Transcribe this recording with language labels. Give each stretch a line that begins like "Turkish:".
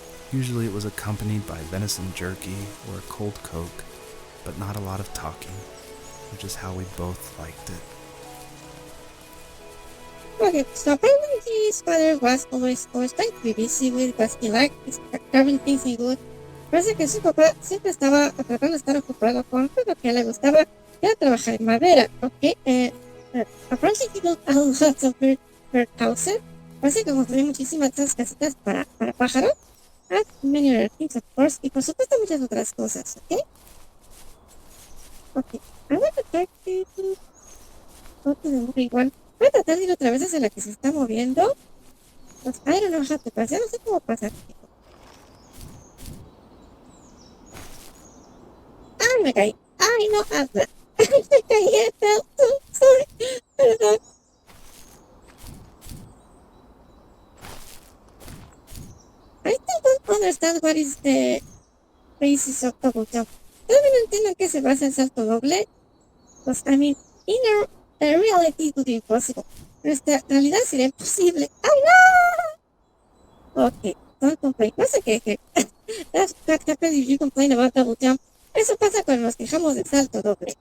English: Usually it was accompanied by venison jerky or a cold Coke, but not a lot of talking, which is how we both liked it. Okay, so apparently his father was always trying to be busy with what he liked, carving things in wood.
Spanish: Parece que su papá siempre estaba tratando de estar ocupado con lo que a él le gustaba, que era trabajar en madera.
English: Okay, apparently he built a lot of bird houses.
Spanish: Parece que construyó muchísimas de esas casitas para pájaros.
English: And many other things, of course,
Spanish: y por supuesto muchas otras cosas, ¿ok?
English: Ok, I'm going to try to go to the movie one.
Spanish: Voy a tratar de ir otra vez hacia la que se está moviendo.
English: Pues, I don't know how to pass,
Spanish: ya no sé cómo pasar. Ay, me caí. Ay, no, Asma. Me caí, sorry. Perdón.
English: I still don't understand what is the basis of double jump.
Spanish: Todavía no entiendo en qué se basa el salto doble.
English: Because, I mean, in reality it would be impossible.
Spanish: En esta realidad sería imposible. ¡Ay, no!
English: Okay, don't complain.
Spanish: No se queje.
English: That's what happens if you complain about double jump.
Spanish: Eso pasa cuando nos quejamos del salto doble.